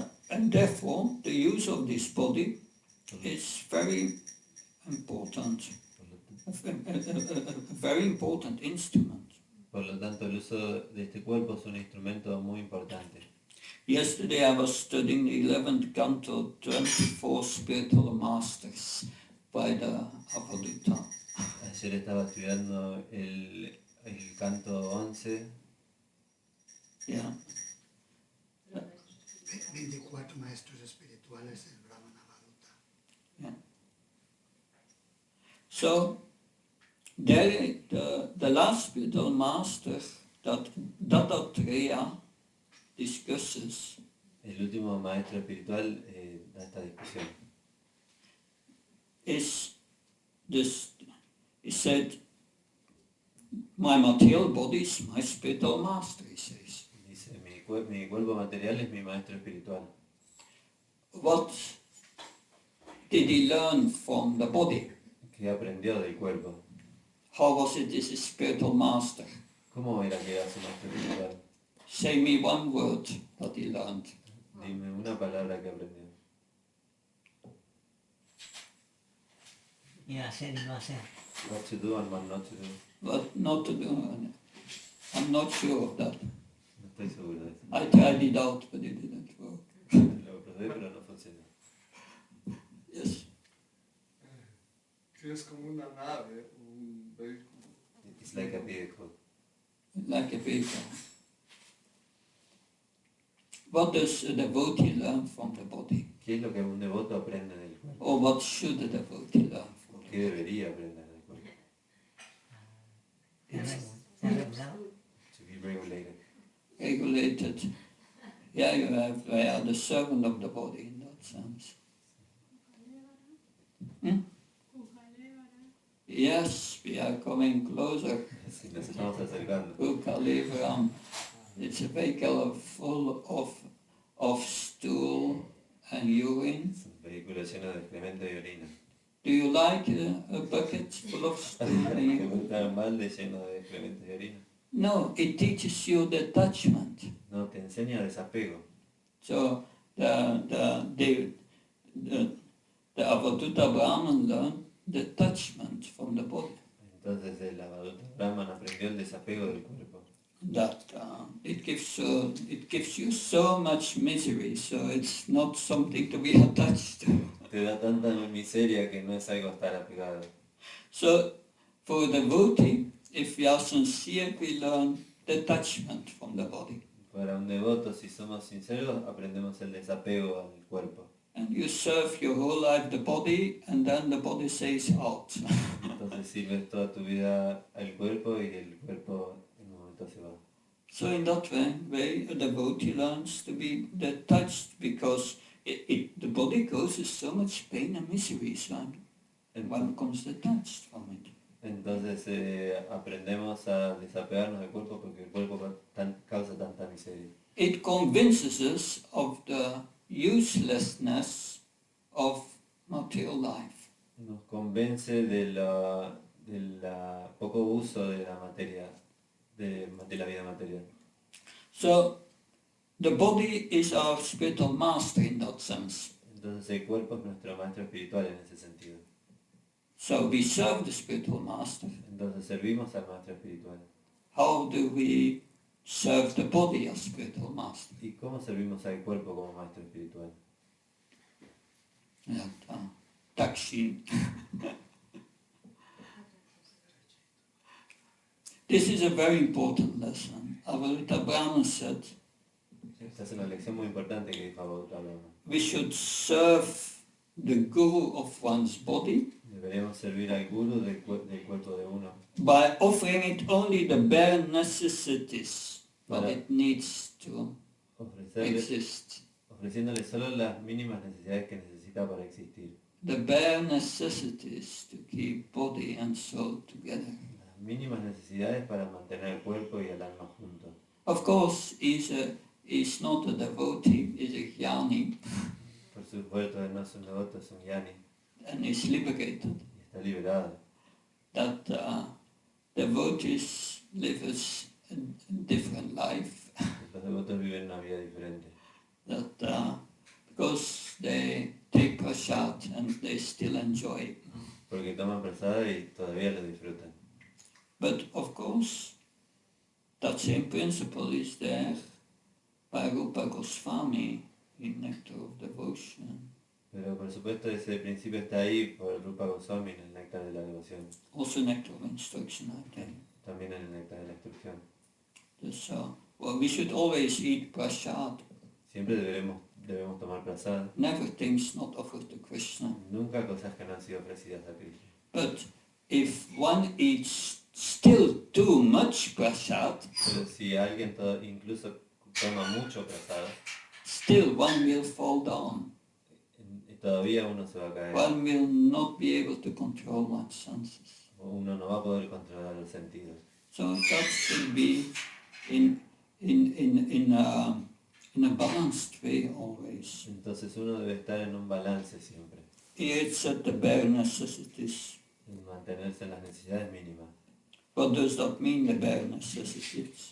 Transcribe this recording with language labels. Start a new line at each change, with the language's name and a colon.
English: And therefore, the use of this body is very important, a very important instrument.
Spanish: Por lo tanto, el uso de este cuerpo es un instrumento muy importante.
English: Yesterday I was studying the 11th canto, 24 spiritual masters by the Avalutta.
Spanish: Ayer estaba estudiando el canto 11,
English: Yeah.
Spanish: 24 maestros espirituales del Brahmana Avaduta.
English: Yeah. So, there, the last spiritual master that Dattatreya discusses
Spanish: el último maestro espiritual, da esta discusión.
English: is this, he said, my material body is my spiritual master, he says.
Spanish: Dice, mi cuerpo material es mi maestro espiritual.
English: What did he learn from the body?
Spanish: ¿Qué aprendió del cuerpo?
English: How was it as a spiritual master?
Spanish: ¿Cómo era que era su maestro espiritual?
English: Say me one word that he learned.
Spanish: Dime una palabra que aprendió. Y hacer y no hacer.
English: What to do and what not to do. But not to do, I'm not sure of that.
Spanish: No estoy seguro de eso.
English: I tried it out, but it didn't work.
Spanish: Lo probé, pero no funcionó.
English: Yes.
Spanish: Que es como una nave, un vehículo.
English: It's like a vehicle. Like a vehicle. What does a devotee learn from the body?
Spanish: ¿Qué es lo que un devoto aprende del cuerpo?
English: Or what should a devotee learn from
Spanish: ¿Qué debería aprender del cuerpo? ¿Está regulado?
English: To be regulated. regulated? Yeah, you have the servant of the body in that sense. Hmm? Yes, we are coming closer.
Spanish: Sí, nos estamos acercando.
Sanskrit: Ukalevaram.
English: It's a vehicle full of stool and urine.
Spanish: Es un vehículo lleno de excremento y orina.
English: Do you like a bucket full of stool and
Spanish: ¿Te
English: urine?
Spanish: gusta un balde lleno de excremento y orina?
English: No, it teaches you detachment.
Spanish: No, te enseña desapego.
English: So the Avadutta Brahman learned detachment from the body.
Spanish: Entonces el Avaduta Brahman aprendió el desapego del cuerpo.
English: That it gives you so much misery, so it's not something to be attached to.
Spanish: Te da tanta miseria que no es algo a estar apegado.
English: So for the devotee, if we are sincere, we learn detachment from the body.
Spanish: Para un devoto, si somos sinceros, aprendemos el desapego al cuerpo.
English: And you serve your whole life the body, and then the body says out.
Spanish: Entonces sirves toda tu vida al cuerpo y el cuerpo en un momento se va.
English: So in that way, a devotee learns to be detached because the body causes so much pain and misery, so one becomes detached from it.
Spanish: Entonces aprendemos a desapegarnos del cuerpo porque el cuerpo causa tanta miseria.
English: It convinces us of the uselessness of material life.
Spanish: Nos convence de la poco uso de la materia, de la vida material.
English: So the body is our spiritual master in that sense.
Spanish: Entonces el cuerpo es nuestro maestro espiritual en ese sentido.
English: So we serve the spiritual master.
Spanish: Entonces servimos al maestro espiritual.
English: How do we serve the body as spiritual master?
Spanish: ¿Y cómo servimos al cuerpo como maestro espiritual? Takshi.
English: This is a very important lesson. Avalita Brahman said
Spanish: Esta es una lección muy importante que dijo Avaduta Brahman.
English: we should serve the guru of one's body
Spanish: Deberíamos servir al guru del cuerpo de uno
English: by offering it only the bare necessities that it needs to exist.
Spanish: ofreciéndole solo las mínimas necesidades que necesita para existir.
English: The bare necessities to keep body and soul together.
Spanish: Las mínimas necesidades para mantener el cuerpo y el alma juntos.
English: Of course, he's not a devotee, he's a jnani,
Spanish: Por supuesto, él no es un devoto, es un yani
English: and he's liberated.
Spanish: y está liberado.
English: That devotees live a different life.
Spanish: Los devotos viven una vida diferente.
English: That because they take prasad and they still enjoy it.
Spanish: Porque toman prasada y todavía lo disfrutan.
English: But of course, same principle is there by Rupa Goswami in Nectar of Devotion.
Spanish: Pero por supuesto ese principio está ahí por Rupa Goswami en el Néctar de la Devoción,
English: Also Nectar of Instruction, I think.
Spanish: también en el Néctar de la Instrucción.
English: So, well, we should always eat prasad.
Spanish: Siempre debemos tomar prasad,
English: Never things not offered to Krishna.
Spanish: nunca cosas que no han sido ofrecidas a Krishna.
English: But if one eats still too much prasad,
Spanish: Pero si alguien incluso toma mucho prasad,
English: still one will fall down.
Spanish: todavía uno se va a caer,
English: One will not be able to control one's senses.
Spanish: uno no va a poder controlar los sentidos.
English: So that should be in a balanced way always.
Spanish: Entonces uno debe estar en un balance siempre,
English: Here it's at the bare necessities.
Spanish: en mantenerse en las necesidades mínimas.
English: What does that mean, the bare necessities?